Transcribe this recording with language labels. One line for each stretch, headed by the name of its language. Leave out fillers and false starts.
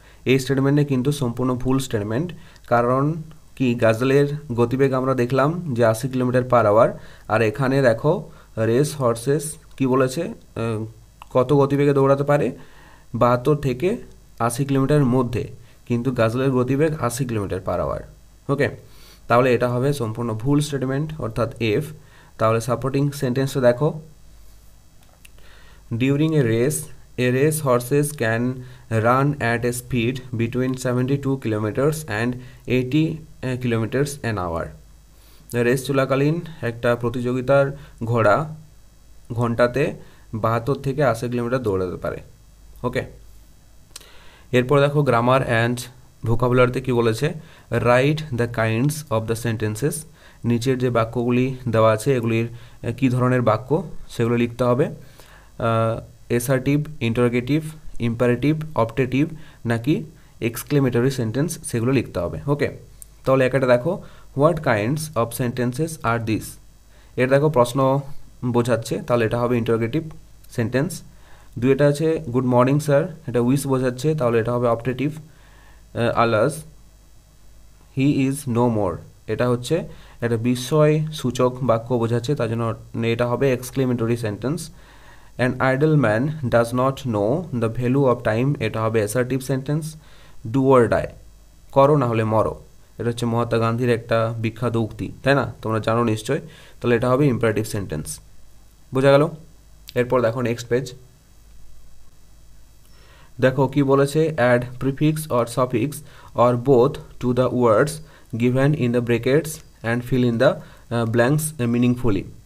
Bangla: এই স্টেটমেন্টে কিন্তু সম্পূর্ণ ভুল স্টেটমেন্ট, কারণ কি গাজলের গতিবেগ আমরা দেখলাম যে 80 কিলোমিটার পার আওয়ার, আর এখানে দেখো রেস হর্সেস কি বলেছে, কত গতিবেগে দৌড়াতে পারে, 72 থেকে 80 কিলোমিটারের মধ্যে, কিন্তু গাজলের গতিবেগ 80 কিলোমিটার পার আওয়ার। ওকে, তাহলে এটা হবে সম্পূর্ণ ভুল স্টেটমেন্ট অর্থাৎ এফ। তাহলে সাপোর্টিং সেন্টেন্সটা দেখো,
English: During a race horses can run at a speed between 72 kilometers and 80 kilometers an hour.
Bangla: Race চলাকালীন একটা প্রতিযোগিতার ঘোড়া ঘন্টাতে 72 থেকে 80 কিলোমিটার দৌড়াতে পারে। ওকে, এরপর দেখো গ্রামার অ্যান্ড ভোকাবুলারিতে কি বলেছে,
English: Write the kinds of the sentences.
Bangla: নিচের যে বাক্যগুলি দেওয়া আছে এগুলির কী ধরনের বাক্য সেগুলো লিখতে হবে। অ্যাসার্টিভ, ইন্টারোগেটিভ, ইম্পারেটিভ, অপটেটিভ নাকি এক্সক্লেমেটরি সেন্টেন্স সেগুলো লিখতে হবে।
English: okay,
Bangla: তাহলে একটা দেখো,
English: What kinds of sentences are this.
Bangla: এটা দেখো প্রশ্ন বোঝাচ্ছে, তাহলে এটা হবে ইন্টারোগেটিভ সেন্টেন্স। দুইটা আছে
English: good morning sir,
Bangla: এটা উইশ বোঝাচ্ছে, তাহলে এটা হবে optative.
English: alas he is no more,
Bangla: এটা হচ্ছে একটা বিস্ময় সূচক বাক্য বোঝাচ্ছে, তার জন্য এটা হবে exclamatory sentence.
English: An idle man does not know the value of time,
Bangla: এটা হবে assertive sentence.
English: do or die,
Bangla: করো না হলে মরো, এটা হচ্ছে মহাত্মা গান্ধীর একটা বিখ্যাত উক্তি, তাই না? তোমরা জানো নিশ্চয়, তাহলে এটা হবে ইম্পারেটিভ সেন্টেন্স। বোঝা গেল? এরপর দেখো নেক্সট পেজ। দেখো কি বলেছে,
English: Add prefix or suffix or both to the words given in the brackets and fill in the blanks meaningfully.